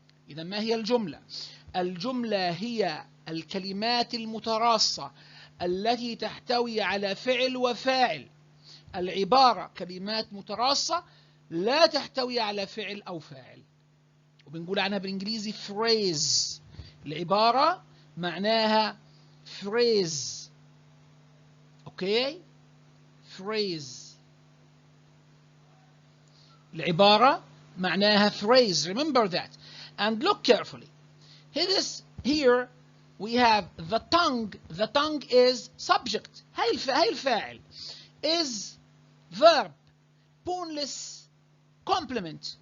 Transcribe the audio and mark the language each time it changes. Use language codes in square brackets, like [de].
[ar] إذا ما هي الجملة؟ الجملة هي الكلمات المتراصة التي تحتوي على فعل وفاعل. العبارة كلمات متراصة لا تحتوي على فعل أو فاعل، وبنقول عنها بالإنجليزي phrase. العبارة معناها phrase. أوكي؟ phrase. العبارة معناها phrase. [en] Remember that. And look carefully. Here we have the tongue. The tongue is subject. [ar] هاي الفاعل. [en] Is verb. boneless complement.